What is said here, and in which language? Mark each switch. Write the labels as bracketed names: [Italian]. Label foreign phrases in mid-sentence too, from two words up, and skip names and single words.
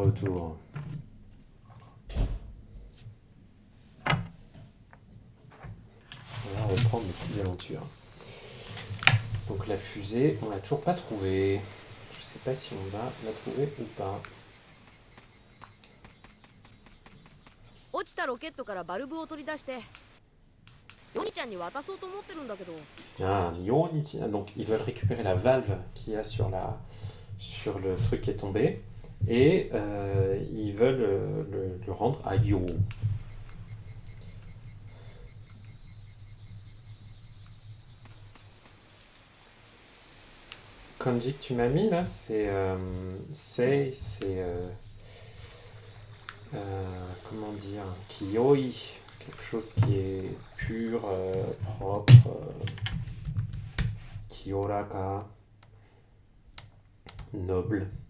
[French] On va reprendre nos petites aventures. Donc la fusée, on l'a toujours pas trouvée. Je sais pas si on va la trouver ou pas. [Japanese] 落ちたロケットからバルブを取り出して、ヨニちゃんに渡そうと思ってるんだけど。 [French] Ah, donc ils veulent récupérer la valve qu'il y a sur le truc qui est tombé Et ils veulent le rendre à Yo. Kanji que tu m'as mis là, c'est comment dire, Kiyoi, quelque chose qui est pur, propre, Kiyoraka, noble.